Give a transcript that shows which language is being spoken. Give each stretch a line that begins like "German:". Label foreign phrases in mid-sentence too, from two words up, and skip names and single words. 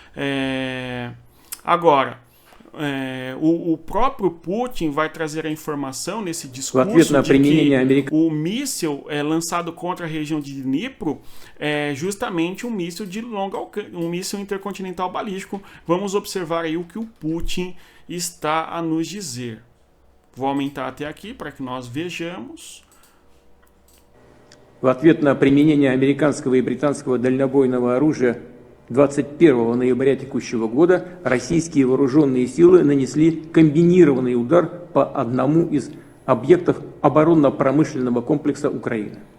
Portuguese: Agora, o próprio Putin vai trazer a informação nesse discurso de que o míssil lançado contra a região de Dnipro é justamente um míssil de longo alcance, um míssil intercontinental balístico. Vamos observar aí o que o Putin está a nos dizer. Vou aumentar até aqui para que nós vejamos.
Russian: В ответ на применение американского и британского дальнобойного оружия 21 ноября текущего года российские вооруженные силы нанесли комбинированный удар по одному из объектов оборонно-промышленного комплекса Украины.